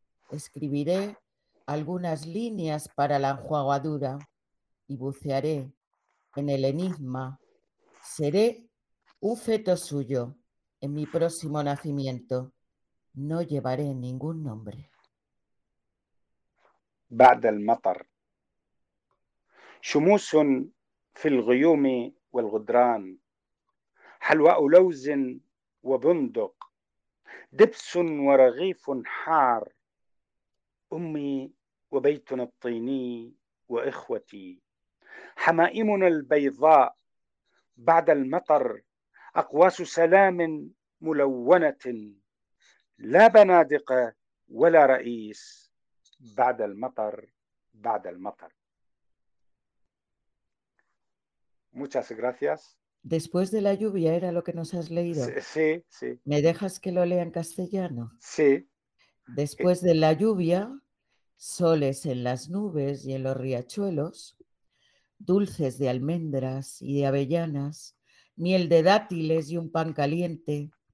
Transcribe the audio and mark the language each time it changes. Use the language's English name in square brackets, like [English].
[Spanish] Escribiré algunas líneas para la enjuagadura y bucearé en el enigma. Seré un feto suyo en mi próximo nacimiento. No llevaré ningún nombre. [Arabic] بعد المطر شموس في الغيوم والغدران حلواء لوز وبندق دبس ورغيف حار أمي وبيتنا الطيني وإخوتي حمائمنا البيضاء بعد المطر أقواس سلام ملونة لا بنادق ولا رئيس بعد المطر بعد المطر. [Spanish] Muchas gracias. Después de la lluvia era lo que nos has Sí, leído. sí, sí. ¿Me dejas que lo lea en castellano? Sí. Después de la lluvia, soles en las nubes y en los riachuelos, dulces de almendras y de avellanas, miel de dátiles y un pan caliente.